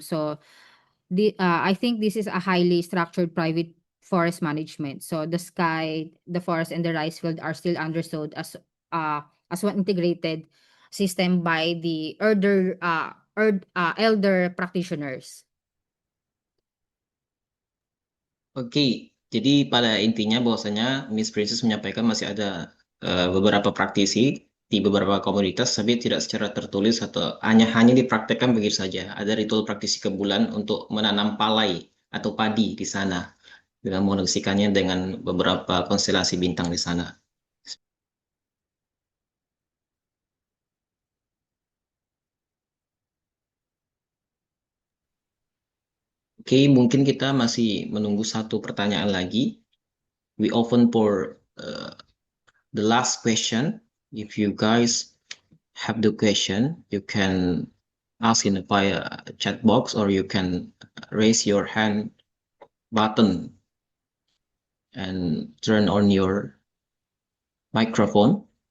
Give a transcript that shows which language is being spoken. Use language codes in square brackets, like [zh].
[en] So, I think this is a highly structured private forest management. So, the sky, the forest, and the rice field are still understood as one integrated system by the elder practitioners. [id] Oke, jadi pada intinya bahwasanya Miss Princess menyampaikan masih ada beberapa praktisi di beberapa komunitas, tapi tidak secara tertulis atau hanya dipraktekkan begitu saja. Ada ritual praktisi ke bulan untuk menanam palai atau padi di sana, dengan mengoneksikannya dengan beberapa konstelasi bintang di sana. Oke, mungkin kita masih menunggu satu pertanyaan lagi. [en] We open for the last question. If you guys have the question, you can ask in the via chat box, or you can raise your hand button and turn on your microphone.